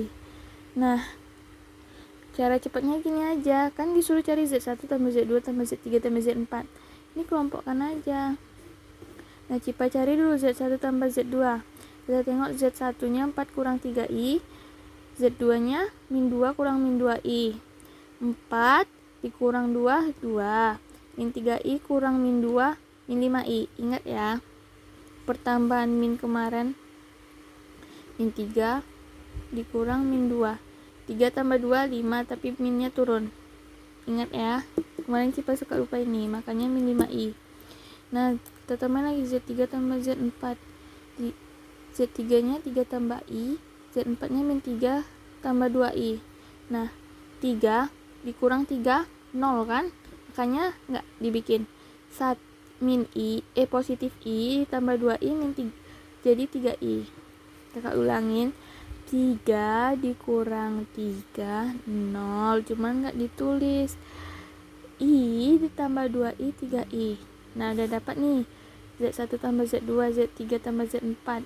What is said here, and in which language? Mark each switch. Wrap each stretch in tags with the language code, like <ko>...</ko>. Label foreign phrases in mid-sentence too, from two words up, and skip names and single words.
<id>Nah, cara cepatnya gini aja, kan disuruh cari Z1 tambah Z2 tambah Z3 tambah Z4. Ini kelompokkan aja. Nah, Cipa cari dulu Z1 tambah Z2. Kita tengok Z1 nya 4 kurang 3i, Z2 nya min 2 kurang min 2i. 4 dikurang 2, 2. Min 3i kurang min 2, min 5i. Ingat ya, pertambahan min kemarin. Min 3 dikurang min 2. 3 tambah 2, 5, tapi minnya turun. Ingat ya, kemarin Cipa suka lupa ini, makanya min 5i. Nah, kita tambah lagi Z3 tambah Z4. Z3 nya 3 tambah i, Z4 nya min 3 tambah 2i. Nah, 3 dikurang 3, 0 kan, makanya nggak dibikin. Min i, positif i tambah 2i min 3, jadi 3i. Kita ulangin, 3 dikurang 3, 0, cuman nggak ditulis. I ditambah 2i, 3i. Nah, udah dapat nih Z1 tambah Z2, Z3 tambah Z4.</id>